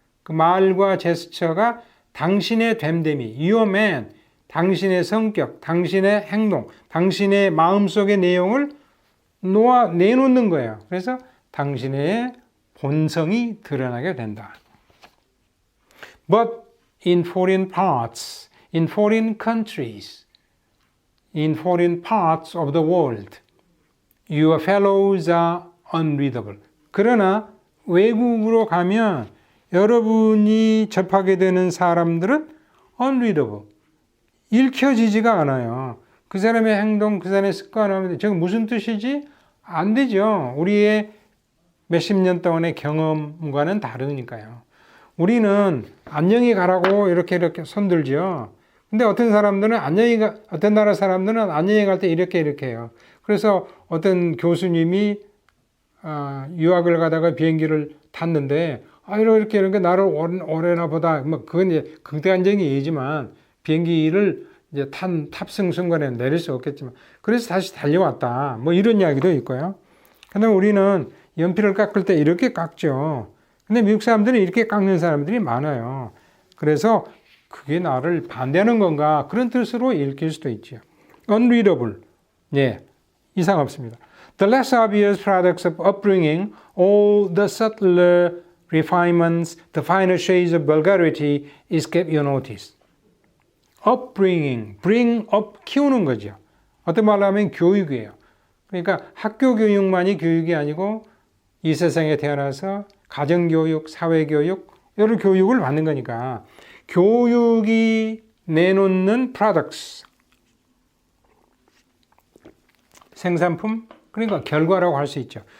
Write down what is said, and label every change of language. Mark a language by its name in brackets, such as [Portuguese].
[Korean] 그 말과 제스처가 당신의 됨됨이, [English] your man, [Korean] 당신의 성격, 당신의 행동, 당신의 마음속의 내용을 내놓는 거예요. 그래서 당신의 본성이 드러나게 된다. [English] But in foreign parts, in foreign countries, in foreign parts of the world, your fellows are unreadable. [Korean] 그러나 외국으로 가면 여러분이 접하게 되는 사람들은 unreadable. 읽혀지지가 않아요. 그 사람의 행동, 그 사람의 습관을 하는데 저게 무슨 뜻이지? 안 되죠. 우리의 몇십 년 동안의 경험과는 다르니까요. 우리는 안녕히 가라고 이렇게 손들죠. 근데 어떤 사람들은 어떤 나라 사람들은 안녕히 갈 때 이렇게 해요. 그래서 어떤 교수님이 유학을 가다가 비행기를 탔는데 이렇게 나를 오래나 보다 뭐 그건 이제 극단적인 얘기지만 비행기를 이제 탑승 순간에 내릴 수 없겠지만 그래서 다시 달려왔다 뭐 이런 이야기도 있고요. 근데 우리는 연필을 깎을 때 이렇게 깎죠. 근데 미국 사람들은 이렇게 깎는 사람들이 많아요. 그래서 그게 나를 반대하는 건가 그런 뜻으로 읽힐 수도 있죠. unreadable. 예, 이상 없습니다. [English] The less obvious products of upbringing, all the subtler refinements, the finer shades of vulgarity escape your notice. upbringing, bring up, [Korean] 키우는 거죠. 어떤 말로 하면 교육이에요. 그러니까 학교 교육만이 교육이 아니고 이 세상에 태어나서 가정교육, 사회교육, 이런 교육을 받는 거니까 교육이 내놓는 products, 생산품, 그러니까 결과라고 할 수 있죠.